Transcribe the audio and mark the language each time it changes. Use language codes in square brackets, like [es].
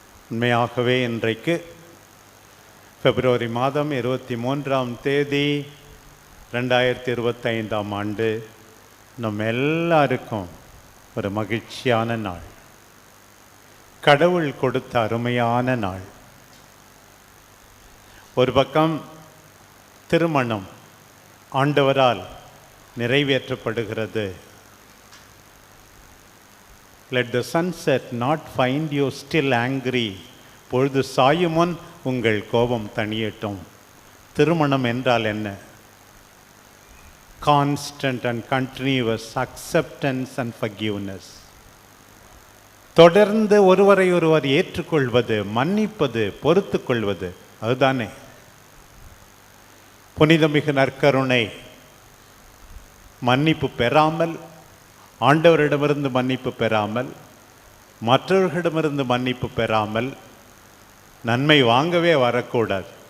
[ta] உண்மையாகவே இன்றைக்கு பிப்ரவரி மாதம் 23ஆம் தேதி 2025ஆம் ஆண்டு நம்ம எல்லாருக்கும் ஒரு மகிழ்ச்சியான நாள், கடவுள் கொடுத்த அருமையான நாள். ஒரு பக்கம் திருமணம் ஆண்டவரால் நிறைவேற்றப்படுகிறது. [en] Let the sunset not find you still angry. [ta] பொழுது சாயும் முன் உங்கள் கோபம் தணியட்டும். திருமணம் என்றால் என்ன? [en] Constant and continuous acceptance and forgiveness. [ta] தொடர்ந்து ஒருவரை ஒருவர் ஏற்றுக்கொள்வது, மன்னிப்பது, பொறுத்து கொள்வது, அதுதானே புனிதமிகு நற்கருணை. மன்னிப்பு பெறாமல், ஆண்டவரிடமிருந்து மன்னிப்பு பெறாமல், மற்றவர்களிடமிருந்து மன்னிப்பு பெறாமல் நன்மை வாங்கவே வரக்கூடாது.